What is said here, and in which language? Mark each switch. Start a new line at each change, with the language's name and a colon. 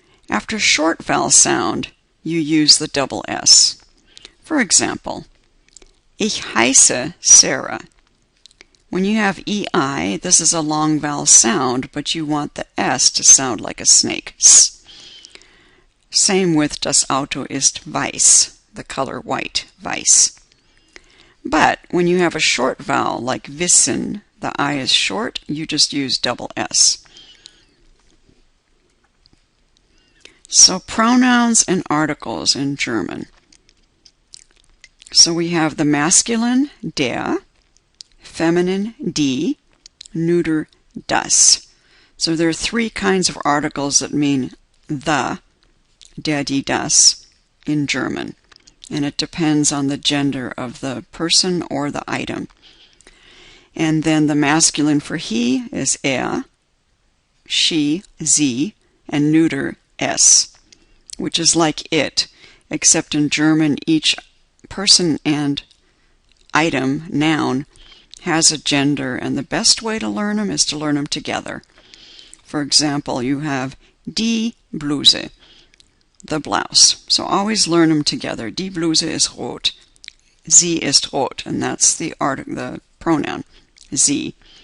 English: After short vowel sound, you use the double S. For example,
German: ich heiße Sarah.
English: When you have EI, this is a long vowel sound, but you want the S to sound like a snake. S. Same with
German: das Auto ist weiß,
English: the color white, weiß. But when you have a short vowel like wissen, the I is short, you just use double S. So pronouns and articles in German. So we have the masculine der, feminine die, neuter das. So there are 3 kinds of articles that mean the, der, die, das, in German. And it depends on the gender of the person or the item. And then the masculine for he is er, she, sie, and neuter es, which is like it, except in German each person and item, noun, has a gender, and the best way to learn them is to learn them together. For example, you have die Bluse, the blouse. So always learn them together.
German: Die Bluse ist rot. Sie ist rot,
English: and that's the pronoun, sie.